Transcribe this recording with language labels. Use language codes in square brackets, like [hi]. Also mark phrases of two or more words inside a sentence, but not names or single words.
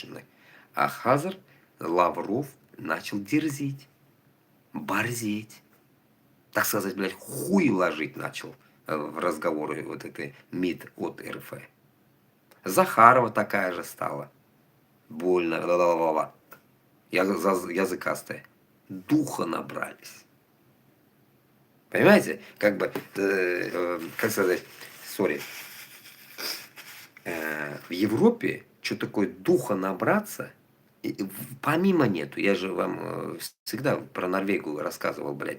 [ru] А Хазар Лавров начал дерзить. борзеть. Так сказать, блядь, хуй ложить начал в разговоры вот этой МИД от РФ. Захарова такая же стала. Больно, ла-ла-ла-ла. Языкастая. Духа набрались. Понимаете? Как бы, как сказать, сори. В Европе что такое духа набраться, помимо нету. Я же вам всегда про Норвегию рассказывал, блядь.